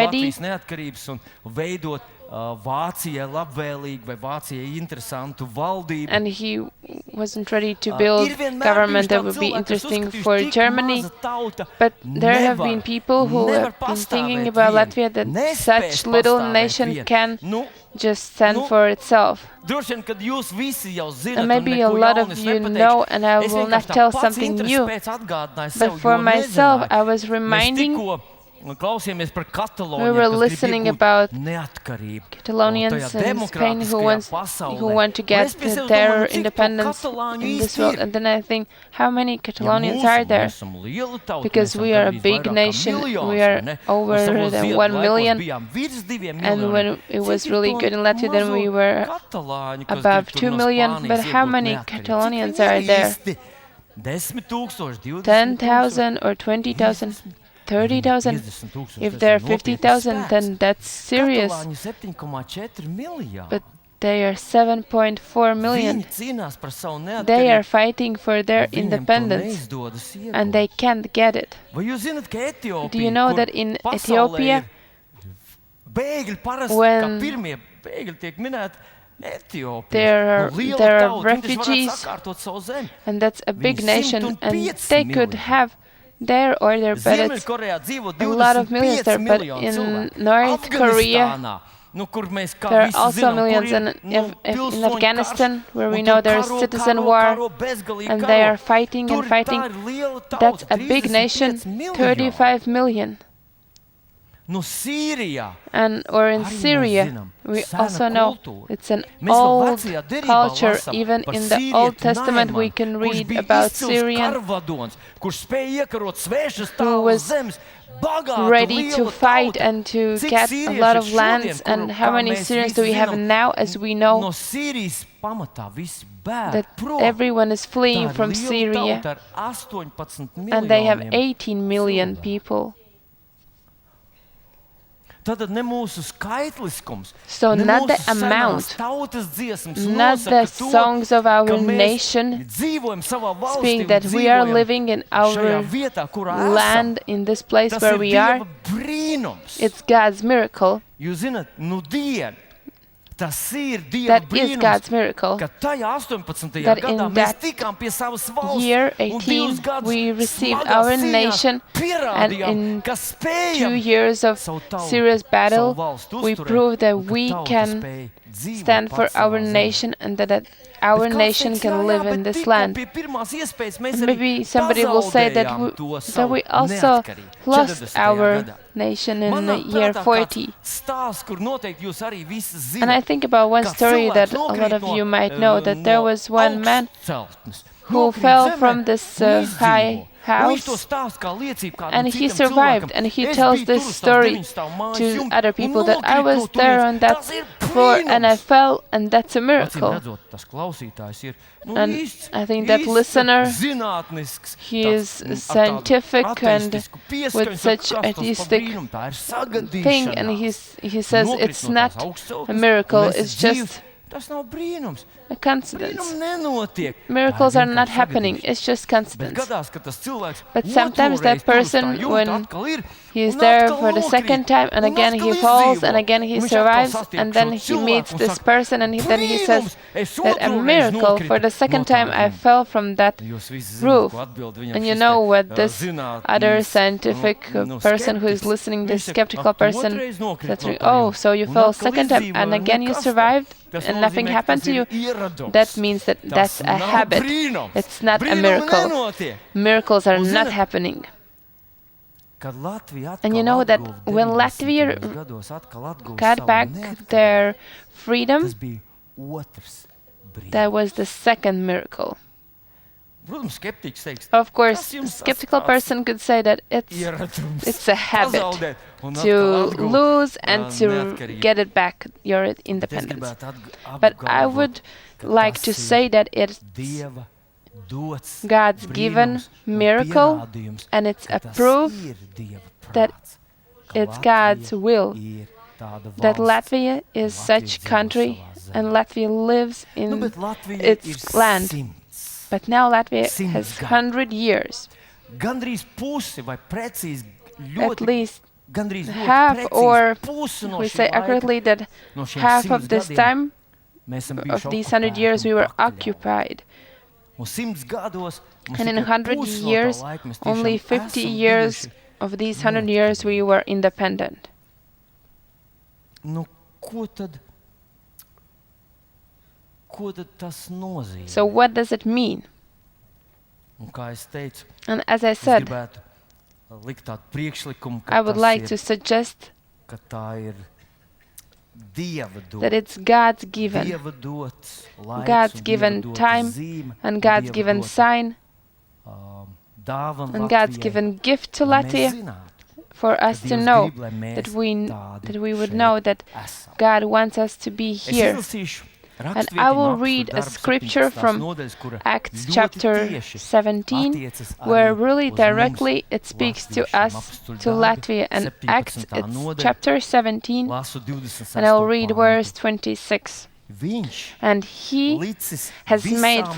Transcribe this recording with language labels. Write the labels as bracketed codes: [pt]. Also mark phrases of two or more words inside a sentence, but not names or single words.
[en] ready [lv] Latvijas neatkarības un veidot Vācijai labvēlīgu vai Vācijai interesantu valdību. [en] and he wasn't ready to build [lv] Ir vienmēr [en] government [lv] bijuši [en] that [lv] tādi [en] would be [lv] cilvēki, kas [en] interesting [lv] uzskatījuši, [en] for [lv] tik [en] Germany. [lv] maza tauta [en] But there have [lv] nevar- [en] been people who [lv] nevar [en] have been thinking [lv] pastāvēt [en] about [lv] vien, [en] Latvia that [lv] nespēs [en] such little [lv] pastāvēt [en] nation [lv] vien. [en] can [lv] Nu, [en] just stand [lv] nu, [en] for itself. [lv] droši vien, kad jūs visi jau zinat, [en] And maybe a [lv] un neko [en] lot of [lv] jaunu es [en] you [lv] nepateikšu, [en] know, and I [lv] es [en] will [lv] vienkārši [en] not [lv] tā [en] tell [lv] pats [en] something [lv] interesi [en] new. [lv] pēc atgādināju [en] But [lv] sev, [en] for [lv] jo [en] myself, [lv] nezināju. [en] I was [lv] Mēs [en] reminding [lv] tikko klausījāmies par [en] We [lv] Kataloniem, [en] were [lv] kas grib [en] listening [lv] iegūt [en] about [lv] neatkarību. [en] Catalonians [lv] tajā [en] in Spain who [lv] demokrātiskajā [en] want to [lv] pasaulē. [en] get [lv] Un es pie sevis [en] their [lv] domāju, nu, cik to [en] independence [lv] katalāņu [en] in this [lv] īsti [en] world. [lv] ir? [en] And then I think, how many Catalonians [lv] Ja [en] are [lv] mūsu, [en] there? [lv] mēs esam liela tauta, [en] Because [lv] mēs esam [en] we are a [lv] gandrīz [en] big [lv] vairāk kā [en] nation, [lv] miljons, [en] we [lv] vai [en] are [lv] ne? Un [en] over [lv] savos [en] than [lv] ziedu [en] 1 [lv] laikos [en] million. [lv] bijām virs 2 [en] And [lv] miljoniem. [en] when it was [lv] Cik ir [en] really [lv] to [en] good in Latvia, then we [lv] mazo [en] were [lv] katalāņu, kas [en] above [lv] grib tur [en] 2 [lv] no [en] million. [lv] Spānijas [en] But how [lv] iegūt [en] many [lv] neatkarību? Cik [en] Catalonians [lv] viņi ir [en] are there? [lv] īsti? 10,000, 20,000, [en] 10,000 or 20,000, 30,000? [lv] 50,000. [en] If there are 50,000, then that's serious. [lv] Katalāņi 7,4 miljoni. [en] But they are 7.4 million. [lv] Viņi cīnās par savu [en] They are [lv] neatkarību. [en] fighting for their [lv] Viņiem to [en] independence, [lv] neizdodas iegūt. [en] and they can't get it. [lv] Vai jūs zināt, ka Etiopija, [en] Do you know [lv] kur [en] that in [lv] pasaulē [en] Ethiopia, [lv] ir bēgļi parasti, [en] when [lv] kā pirmie bēgļi tiek minēti Etiopija. [en] there are [lv] Liela [en] there are [lv] tauta, viņi taču varētu [en] refugees, [lv] sakārtot savu zemi. [en] and that's a big [lv] Viņi [en] nation, [lv] 105 [en] and they could [lv] miljoni. [en] have their order, but it's [lv] Ziemeļkorejā dzīvo [en] a lot of [lv] 25 [en] millions there. But [lv] miljoni [en] in [lv] cilvēku. [en] North Korea, [lv] Afganistānā, nu, kur mēs kā [en] there are [lv] visi [en] also [lv] zinām, kur [en] millions, [lv] ir, [en] and [lv] nu, [en] in [lv] pilsoņu [en] Afghanistan, [lv] karš, [en] where we [lv] un [en] know [lv] tur [en] there's [lv] karo, [en] citizen [lv] karo, [en] war, [lv] karo, bezgalīgi [en] and [lv] karo. [en] they are fighting and [lv] Tur [en] fighting. [lv] tā ir liela tauta, [en] That's a big [lv] 35 [en] nation, [lv] miljoni. [en] 35 million. [lv] Nu, Sīrijā. [en] Or in [lv] Arī mēs [en] Syria, [lv] zinām, [en] we [lv] sena [en] also know [lv] kultūra. [en] it's an [lv] Mēs vēl [en] old [lv] vecajā derībā [en] culture. [lv] lasām [en] Even [lv] par [en] in the [lv] sīrieti [en] Old Testament, we [lv] Naimanu, [en] can [lv] kurš [en] read [lv] bija [en] about [lv] izcils [en] Syrian [lv] karvadons, kurš spēja iekarot svešas [en] who [lv] tālas [en] was [lv] zemes, bagāta, [en] ready to [lv] liela [en] fight [lv] tauta. [en] and to [lv] Cik [en] get a [lv] sīrieši [en] lot [lv] ir [en] of lands. [lv] šodien, [en] And [lv] kuru, [en] how [lv] kā [en] many [lv] mēs [en] Syrians [lv] visi [en] do we have [lv] zinām, [en] now? As we know [lv] no Sīrijas pamatā visi bēg [en] that [lv] prom. [en] everyone is [lv] Tā [en] fleeing [lv] ir [en] from [lv] liela [en] Syria, [lv] tauta ar 18 [en] and they have [lv] miljoniem [en] 18 million [lv] cilvēku. [en] people. [lv] Tad ne mūsu skaitliskums, [en] So [lv] ne [en] not the [lv] mūsu senās [en] amount, [lv] tautas dziesmas [en] not [lv] nosaka [en] the [lv] to, [en] songs of our [lv] ka mēs [en] nation [lv] dzīvojam savā valstī [en] speak [lv] un [en] that we are [lv] dzīvojam [en] living in [lv] šajā [en] our [lv] vietā, kurā [en] land, [lv] esam. [en] in this place [lv] Tas [en] where [lv] ir [en] we are. [lv] Dieva brīnums. [en] It's God's miracle. [lv] Jūs zināt, nu dien, tas ir Dieva [en] That is [lv] brīnums, [en] God's miracle. [lv] ka tajā 18. [en] That [lv] gadā [en] in [lv] mēs [en] that [lv] tikām pie savas valsts [en] year [lv] un [en] 18, [lv] 2 gadus [en] we received [lv] smagās [en] our [lv] cīņās [en] nation, and [lv] pierādījām, [en] in [lv] ka [en] 2 [lv] spējam [en] years of [lv] savu tautu, [en] serious battle, [lv] savu valstu [en] we [lv] uzturēt, [en] proved that [lv] un ka [en] we [lv] tauta [en] can [lv] spēj dzīvot [en] stand for [lv] pats savā [en] our [lv] zemē. [en] nation, and that our [lv] Bet kāds [en] nation [lv] teiks, [en] can [lv] jā, [en] live [lv] bet [en] in this [lv] tikko [en] land. [lv] pie pirmās iespējas mēs [en] And [lv] arī [en] maybe somebody will say that [lv] pazaudējām to [en] that [lv] savu [en] we also [lv] neatkarību [en] lost [lv] 40. [en] our [lv] gadā. [en] nation in [lv] Man [en] the [lv] nāk [en] year [lv] prātā [en] 40. [lv] kāds stāsts, kur noteikti jūs arī visi [en] And I [lv] zināt, [en] think about one [lv] kā [en] story that [lv] cilvēks [en] a lot [lv] nokrīt [en] of [lv] no, [en] you might know, that there [lv] no [en] was one man [lv] augstceltnes, [en] who [lv] nokrīt [en] fell [lv] zemē [en] from this [lv] un [en] high [lv] izdzīvo. Un viņš to [en] house, [lv] stāsta kā liecību kādam [en] and he [lv] citam [en] survived, [lv] cilvēkam. [en] and he [lv] Es [en] tells [lv] biju [en] this [lv] tur uz tās [en] story [lv] 9 mājas [en] to [lv] jumta [en] other [lv] un [en] people that I [lv] nokritu no [en] was there [lv] turienes. [en] on that [lv] Tas ir [en] floor and I [lv] brīnums. [en] fell, and that's a [lv] Acīm [en] miracle. [lv] redzot, tas klausītājs ir [en] And [lv] īsts, [en] I think that [lv] īsts [en] listener, [lv] zinātnisks, [en] he [lv] tāds, [en] is [lv] ar tādu [en] scientific and [lv] ateistisku pieskaņu, [en] with such [lv] saka, kas tas par [en] atheistic [lv] brīnumu, tā ir [en] thing, and [lv] sagadīšanās. [en] he says [lv] Nokrist [en] it's [lv] no [en] not [lv] tās augstceltnes, [en] a miracle, [lv] un esi [en] it's [lv] dzīvs. [en] just [lv] Tas nav brīnums. [en] a coincidence. [lv] Brīnumi nenotiek. [en] Miracles [lv] Tā [en] are [lv] ir [en] not [lv] vienkārši [en] happening, [lv] sagadīšana. [en] it's just [lv] Bet [en] coincidence. [lv] gadās, ka tas cilvēks [en] But sometimes [lv] otro [en] that [lv] reizi tur uz tā [en] person, [lv] jumta [en] when [lv] atkal ir, [en] he is [lv] un [en] there [lv] atkal [en] for the second [lv] nokrīt, [en] time, and [lv] un [en] again [lv] atkal [en] he falls, [lv] izdzīvo. [en] and again he [lv] Un viņš atkal [en] survives, [lv] satiek [en] and then [lv] šo [en] he [lv] cilvēku [en] meets [lv] un [en] this [lv] saka, [en] person, and then he says [lv] "Brīnums, es [en] that a [lv] otro reizi [en] miracle, for [lv] nokritu [en] the second [lv] no tā [en] time I [lv] jumta." [en] fell from that [lv] Jūs visi zināt, [en] roof. [lv] ko atbild viņam [en] And you [lv] šis [en] know [lv] te, [en] what this [lv] zinātnis, [en] other scientific person who is [lv] skeptiķis. [en] listening, this [lv] Viņš saka, [en] skeptical [lv] "Ak, tu [en] person, [lv] otrais nokriti [en] says, [lv] no tā [en] oh, [lv] jumta, [en] so you [lv] un [en] fell [lv] atkal [en] second time, [lv] izdzīvoji, [en] and [lv] un [en] again you [lv] nekas tā." [en] survived, [lv] Tas [en] and nothing [lv] nozīmē, ka [en] happened [lv] tas [en] to you. [lv] ir ieradums. [en] That means that [lv] Tas [en] that's a [lv] nav [en] habit. [lv] brīnums. [en] It's not a [lv] Brīnumi [en] miracle. [lv] nenotiek. [en] Miracles are [lv] Un [en] not [lv] zināt, [en] happening. [lv] Kad Latvija [en] And you [lv] atkal [en] know that [lv] atguva [en] when [lv] 90. [en] Latvia [lv] gados atkal atguva [en] got [lv] savu [en] back [lv] neatkarību, [en] their freedom, [lv] tas bija otrs brīnums. [en] that was the second miracle. [lv] Protams, skeptiķis teiks, [en] Of course, [lv] Tas [en] a [lv] jums [en] skeptical [lv] tāds [en] person could say that [lv] ieradums. [en] it's a habit [lv] Pazaudēt un [en] to [lv] atkal atgūt, [en] lose and to [lv] neatkarību. [en] get it back, your [lv] Bet es [en] independence. [lv] gribētu [en] But I [lv] apgalvot, [en] would [lv] ka [en] like [lv] tas [en] to [lv] ir [en] say that it's [lv] Dieva dots [en] God's given [lv] brīnums un [en] miracle, [lv] pierādījums, [en] and it's [lv] ka [en] a [lv] tas [en] proof [lv] ir Dieva [en] that [lv] prāts, ka [en] it's God's [lv] Latvija [en] will, [lv] ir tāda [en] that [lv] valsts, [en] Latvia is [lv] Latvija [en] such [lv] dzīvo [en] country, [lv] savā [en] and [lv] zemē. [en] Latvia lives [lv] Nu, [en] in [lv] bet Latvija [en] its [lv] ir [en] land. [lv] 100. [en] But now Latvia [lv] 100 [en] has [lv] gadu. [en] 100 years, [lv] Gandrīz pusi vai precīzi [en] at [lv] ļoti, [en] least [lv] gandrīz ļoti [en] half, [lv] precīzi [en] or [lv] pusi no [en] we [lv] šī [en] say [lv] laika, [en] accurately that [lv] no šiem [en] half [lv] 100 [en] of this [lv] gadiem [en] time, [lv] mēs esam [en] of [lv] bijuši [en] these 100 [lv] okupēti [en] years, we [lv] un [en] were [lv] pakļauti. [en] occupied. [lv] Un 100 gados mums [en] And in [lv] tikai [en] 100 [lv] pusi no tā [en] years, [lv] laika mēs tiešām [en] only 50 [lv] esam [en] years [lv] bijuši. [en] of these 100 years, we were independent. [lv] Nu, ko tad tas nozīmē? [en] So what does it mean? [lv] Un kā es teicu, [en] And as I [lv] es [en] said, [lv] gribētu likt tādu priekšlikumu, [en] I would like to suggest [lv] ka tā ir Dieva [en] that [lv] dota. [en] it's God's given, [lv] Dieva dots laiks [en] God's [lv] un Dieva [en] given [lv] dota [en] time [lv] zīme [en] and God's [lv] Dieva [en] given [lv] dota, [en] sign [lv] dāvana [en] and God's [lv] Latvijai, [en] given gift to [lv] lai mēs [en] Latvia [lv] zinātu, [en] for [lv] ka [en] us to [lv] Dievs [en] know [lv] grib, lai mēs [en] that [lv] tādi [en] we would [lv] šeit [en] know that [lv] esam. [en] God wants us to be [lv] Es [en] here. [lv] izlasīšu [en] And [lv] rakstvietiņu [en] I will [lv] no [en] read [lv] Apostļu [en] a [lv] darbu [en] scripture [lv] 17. [en] from [lv] nodaļas, kura [en] Acts [lv] ļoti [en] chapter [lv] tieši [en] 17, [lv] attiecas arī [en] where really [lv] uz [en] directly it [lv] mums, [en] speaks to [lv] latviešiem. [en] us, [lv] Apostļu [en] to [lv] darbi, [en] Latvia. And [lv] 17. [en] Acts, it's [lv] nodaļa, [en] chapter 17, [lv] lasu 26. [en] and I will read [lv] pantu. [en] verse 26. [lv] Viņš [en] And he [lv] licis [en] has made [lv] visām